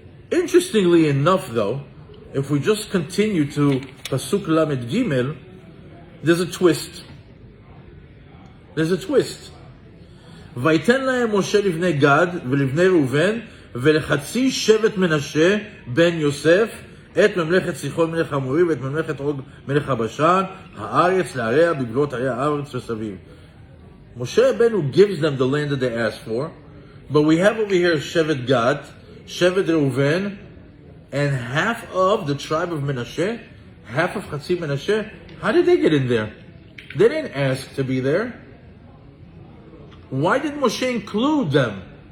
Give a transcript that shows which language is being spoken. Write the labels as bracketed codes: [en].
[en] Interestingly enough, though, if we just continue to Pasuk Lamed Gimel, there's a twist. [he] Vayten lahem Moshe livnei Gad v'livnei Reuven v'lechatzi Shevet Menashe ben Yosef את ממלכת סיחון מלך המורי ואת ממלכת עוג מלך הבשן, הארץ לעריה בגבולות ערי הארץ וסביב. [en] Moshe Rabbeinu gives them the land that they asked for, but we have over here Shevet Gad, Shevet Reuven, and half of the tribe of Menashe, half of Chatzi Menashe. How did they get in there? They didn't ask to be there. Why did Moshe include them?